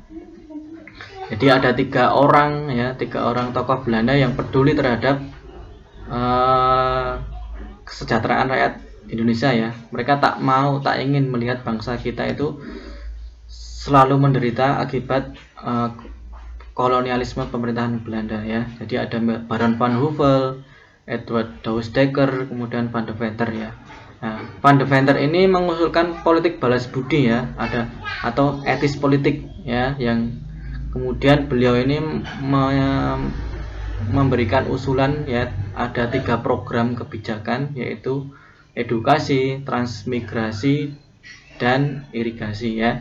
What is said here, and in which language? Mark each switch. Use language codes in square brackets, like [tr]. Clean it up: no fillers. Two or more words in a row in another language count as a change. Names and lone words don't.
[id] Jadi ada tiga orang tokoh Belanda yang peduli terhadap kesejahteraan rakyat Indonesia ya. Mereka tak ingin melihat bangsa kita itu selalu menderita akibat kolonialisme pemerintahan Belanda ya. Jadi ada Baron van Houvel, Edward Douwes-Dekker, kemudian Van de Venter ya. Nah, Van de Venter ini mengusulkan politik balas budi ya, atau etis politik ya, yang kemudian beliau ini memberikan usulan ya, ada 3 program kebijakan, yaitu edukasi, transmigrasi, dan irigasi ya.